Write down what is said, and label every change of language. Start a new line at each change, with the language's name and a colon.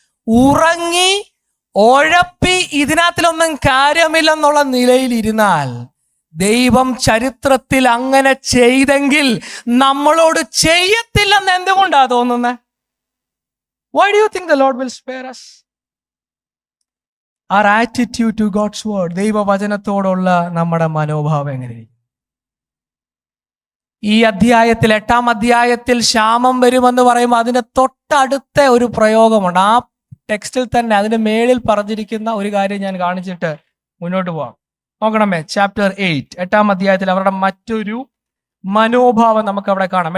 Malayalam: ഉറങ്ങി ഉഴപ്പി ഇതിനകത്തിലൊന്നും കാര്യമില്ലെന്നുള്ള നിലയിൽ ഇരുന്നാൽ, ദൈവം ചരിത്രത്തിൽ അങ്ങനെ ചെയ്തെങ്കിൽ നമ്മളോട് ചെയ്യത്തില്ലെന്ന് എന്തുകൊണ്ടാ തോന്നുന്നത്?
English: Why do you think the Lord will spare us? Our attitude to God's word,
Malayalam: ദൈവവചനത്തോടുള്ള നമ്മുടെ മനോഭാവം എങ്ങനെയിരിക്കും? ഈ അധ്യായത്തിൽ 8-ാം അധ്യായത്തിൽ ക്ഷാമം വരുമെന്ന് പറയുമ്പോൾ അതിന്റെ തൊട്ടടുത്ത ഒരു പ്രയോഗമുണ്ട്. ആ ടെക്സ്റ്റിൽ തന്നെ അതിന്റെ മേളിൽ പറഞ്ഞിരിക്കുന്ന ഒരു കാര്യം ഞാൻ കാണിച്ചിട്ട് മുന്നോട്ട് പോവാം. നോക്കണമേ, ചാപ്റ്റർ 8, 8-ാം അധ്യായത്തിൽ അവരുടെ മറ്റൊരു മനോഭാവം നമുക്ക് അവിടെ കാണാം.